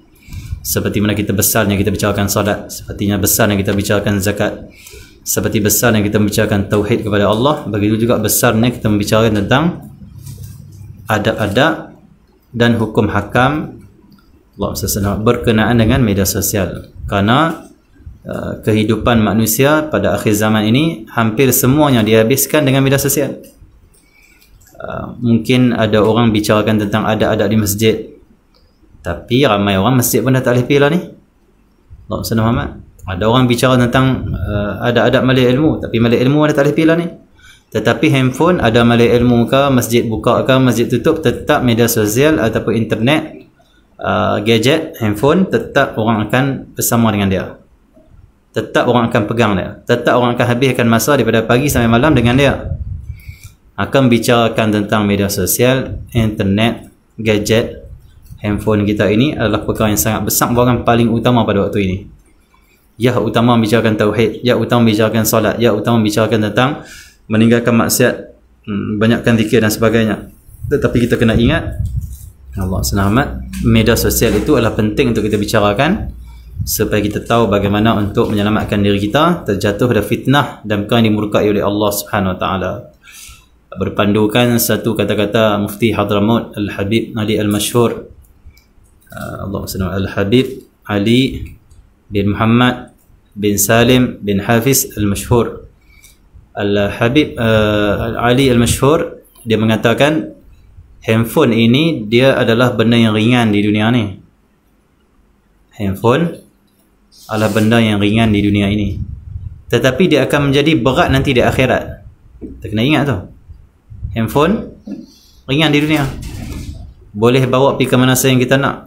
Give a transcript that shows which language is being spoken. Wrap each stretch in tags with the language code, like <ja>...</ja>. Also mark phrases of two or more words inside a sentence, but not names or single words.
<ms>Seperti mana kita besarnya kita bicarakan salat, sepertinya besarnya kita bicarakan zakat, Seperti besarnya kita membicarakan tauhid kepada Allah, begitu juga besarnya kita membicarakan tentang adab-adab dan hukum hakam Allah SWT berkenaan dengan media sosial. Karena kehidupan manusia pada akhir zaman ini hampir semuanya dihabiskan dengan media sosial. Mungkin ada orang bicarakan tentang adab-adab di masjid, tapi ramai orang masjid pun dah tak boleh pergi lah ni. Allah SWT. Ada orang bicara tentang adab-adab majlis ilmu, tapi majlis ilmu dah tak boleh pergi lah ni. Tetapi handphone, ada majlis ilmu ke, masjid buka ke, masjid tutup, tetap media sosial ataupun internet, gadget, handphone, tetap orang akan bersama dengan dia. Tetap orang akan pegang dia. Tetap orang akan habiskan masa daripada pagi sampai malam dengan dia. Akan bicarakan tentang media sosial, internet, gadget, handphone kita ini adalah perkara yang sangat besar, bahkan paling utama pada waktu ini. Ya utama membicarakan tauhid, ya utama membicarakan solat, ya utama membicarakan tentang meninggalkan maksiat, banyakkan zikir dan sebagainya. Tetapi kita kena ingat, Allah SWT, media sosial itu adalah penting untuk kita bicarakan supaya kita tahu bagaimana untuk menyelamatkan diri kita terjatuh pada fitnah dan perkara yang dimurkai oleh Allah</ms> <ar>سبحانه وتعالى.</ar> <ms>Berpandukan satu kata-kata Mufti Hadramaut Al-Habib Ali Al-Mashhur, Allah SWT, Al-Habib Ali bin Muhammad bin Salim bin Hafiz Al-Mashhur. Al-Habib Ali Al-Mashhur, dia mengatakan handphone ini dia adalah benda yang ringan di dunia ni. Handphone adalah benda yang ringan di dunia ini, tetapi dia akan menjadi berat nanti di akhirat. Kita kena ingat tu, handphone ringan di dunia, boleh bawa pergi ke mana saja yang kita nak.</ms>